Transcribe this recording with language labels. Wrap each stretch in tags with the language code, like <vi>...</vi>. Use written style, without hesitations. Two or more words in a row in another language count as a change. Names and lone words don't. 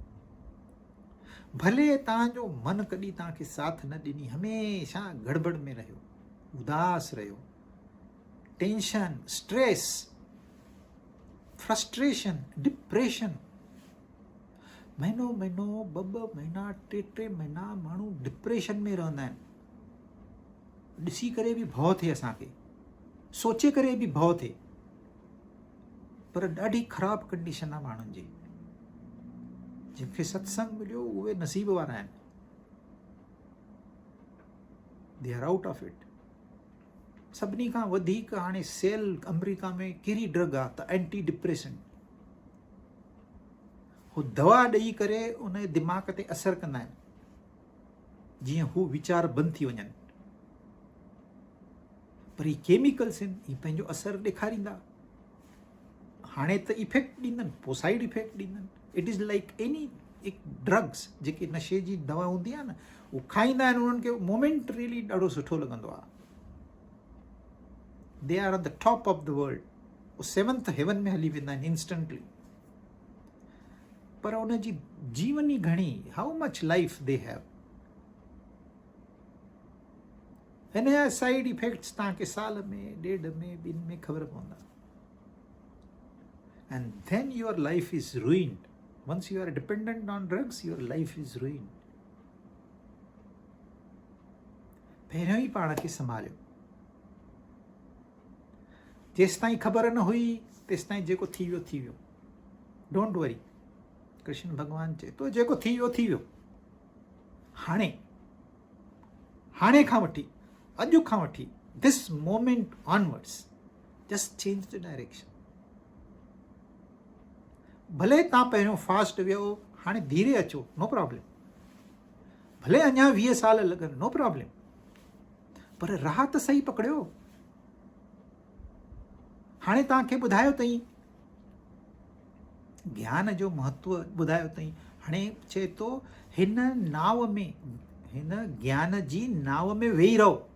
<sd>भले तव्हांजो मन कॾहिं तव्हांखे साथ न ॾिनी, हमेशह गड़बड़ में रहियो, उदास रहियो,</sd> <en>tension, stress, frustration, depression,</en> <sd>महीनो महीनो, ॿ महीना, टे महीना माण्हू डिप्रेशन में रहंदा आहिनि। ॾिसी करे बि भउ थिए असांखे, सोचे करे बि भउ थिए, पर ॾाढी ख़राबु कंडीशन आहे माण्हुनि जी। जंहिंखे सत्संग मिलियो उहे नसीब वारा आहिनि,</sd> <en>they are out of it.</en> <sd>सभिनी खां वधीक हाणे सेल अमेरिका में कहिड़ी ड्रग आहे त</sd> <en>anti depression,</en> <sd>हू दवा ॾेई करे उन जे दिमाग़ ते असरु कंदा आहिनि जीअं हू वीचार बंदि थी वञनि, पर ही केमिकल्स आहिनि, ही पंहिंजो असरु ॾेखारींदा, हाणे त इफेक्ट ॾींदनि, पोइ</sd> <en>side effect</en> <sd>ॾींदनि।</sd> <en>it is like any drugs,</en> <sd>जेके नशे जी दवा हूंदी आहे न, उहो खाईंदा आहिनि, उन्हनि खे मोमेंटरीली ॾाढो सुठो लॻंदो आहे,</sd> <en>they are on the top of the world,</en> <sd>उहो</sd> <en>7th heaven</en> <sd>में हली वेंदा आहिनि इंस्टेंटली, पर उन जी जीवनी घणी,</sd> <en>how much life they have.</en> <sd>हिन जा</sd> <en>side effects</en> <sd>तव्हांखे साल में, 1.5 में, 2 में ख़बर पवंदा,</sd> <en>and then your life is ruined. Once you are dependent on drugs, your life is ruined.</en> <sd>पहिरियों ई पाण खे संभालियो, जेसि ताईं ख़बर न हुई तेसि ताईं जेको थी वियो थी वियो,</sd> <en>don't worry.</en> <sd>कृष्ण भॻवानु चए थो जेको थी वियो थी वियो, हाणे खां वठी, अॼु खां वठी,</sd> <en>this moment onwards, just change the direction.</en> <sd>भले तव्हां पहिरियों फास्ट वियो, हाणे धीरे अचो,</sd> <en>no problem,</en> <sd>भले अञा 20 साल लॻनि,</sd> <en>no problem,</en> <sd>पर राह त सही पकड़ियो। हाणे तव्हांखे ॿुधायो अथई, ज्ञान जो महत्व ॿुधायो अथई, हाणे चए थो हिन नाव में, हिन ज्ञान जी नाव में वेही रहो,</sd>